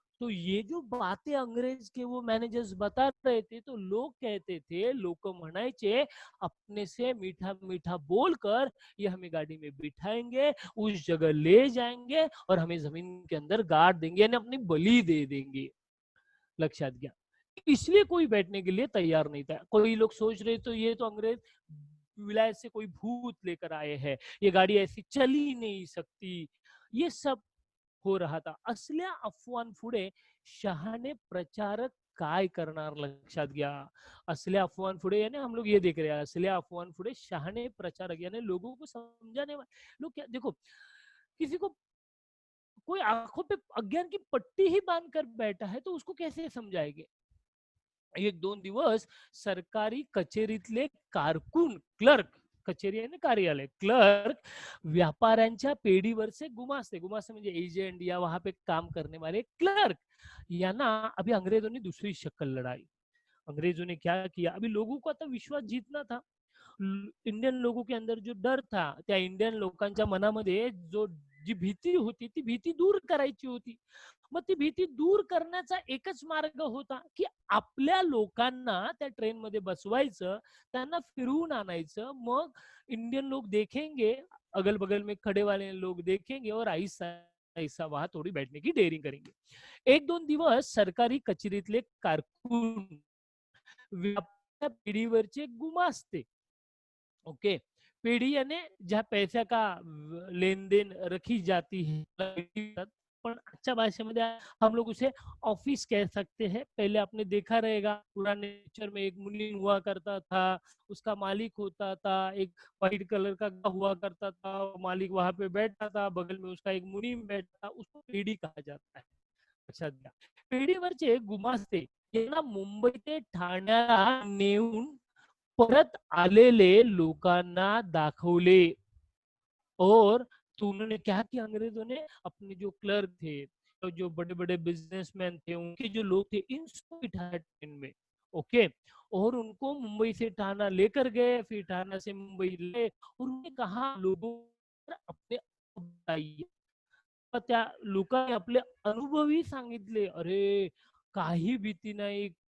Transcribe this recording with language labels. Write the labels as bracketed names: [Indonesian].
[Hindi] तो ये जो बातें अंग्रेज के वो मैनेजर्स बता रहे थे, तो लोग कहते थे, [Marathi] लोग म्हणायचे, [Hindi] अपने से मीठा मीठा बोलकर ये हमें गाड़ी में बिठाएंगे, उस जगह ले जाएंगे और हमें जमीन के अंदर गाड़ देंगे, यानी अपनी बलि दे देंगे. [Marathi] लक्षात घ्या. [Hindi] इसलिए कोई बैठने के लिए तैयार नहीं था. कोई लोग सोच रहे तो ये तो अंग्रेज विलायत से कोई भूत लेकर आए हैं, ये गाड़ी ऐसी चल ही नहीं सकती, ये सब हो रहा था. [Marathi] असल्या अफवांपुढे शहाणे प्रचारक काय करणार लक्षात घ्या. असल्या अफवांपुढे [Hindi] यानी हम लोग ये देख रहे हैं, [Marathi] असल्या अफवांपुढे शहाणे प्रचारक [Hindi] यानी लोगों को समझाने वाले लोग. क्या देखो, किसी को कोई आंखों पे अज्ञान की पट्टी ही बांध कर बैठा है तो उसको कैसे समझाएंगे. [Marathi] एक दोन दिवस सरकारी कचेरीतले कारकून, क्लर्क, कचेरी आहे ना कार्यालय, क्लर्क व्यापाऱ्यांच्या पेढीवरचे गुमास्ते, गुमास्ते म्हणजे एजेंट [Hindi] या वहां पे काम करने वाले क्लर्क, [Marathi] यांना [Hindi] अभी अंग्रेजों ने दूसरी शक्ल लड़ाई. अंग्रेजों ने क्या किया, अभी लोगों को आता विश्वास जीतना था. इंडियन लोगों के अंदर जो डर था, [Marathi] त्या इंडियन लोकांच्या मनामध्ये जो जी भीती होती ती भीती दूर करायची होती. मग ती भीती दूर करण्याचा एकच मार्ग होता की आपल्या लोकांना त्या ट्रेन मध्ये बसवायचं, त्यांना फिरवून आणायचं. [Hindi] मग इंडियन लोग देखेंगे, अगल बगल में खड़े वाले लोग देखेंगे और आहिस्ता आहिस्ता वहां थोड़ी बैठने की डेयरिंग करेंगे. [Marathi] एक दोन दिवस सरकारी कचेरीतले कारकून, व्यापाऱ्या पिढीवरचे गुमास्ते, [Hindi] ओके, पीढ़ी यानी जहाँ पैसा का लेन देन रखी जाती है, पर अच्छा भाषेमध्ये हम लोग उसे ऑफिस कह सकते हैं. पहले आपने देखा रहेगा पुराने पिक्चर में एक मुनीम हुआ करता था, उसका मालिक होता था, एक व्हाइट कलर का हुआ करता था, मालिक वहां पे बैठा था, बगल में उसका एक मुनीम बैठा था, उसको पीढ़ी कहा जाता है. [Marathi] लक्षात घ्या. पेढीवरचे गुमास्ते यांना मुंबई ते ठाण्याला नेऊन परत आलेले लोकांना दाखवले. [Hindi] और तो उन्होंने क्या किया, अंग्रेजों ने अपने जो क्लर्क थे, तो जो बड़े बड़े बिजनेसमैन थे, उनके जो लोग थे, इन सबको बिठाया ट्रेन में. ओके, और उनको मुंबई से ठाणा लेकर गए, फिर ठाणा से मुंबई ले, और उन्होंने कहा लोगों अपने बताइए. [Marathi] त्या लोकांनी आपले अनुभवही सांगितले. अरे, काही भीती नाही.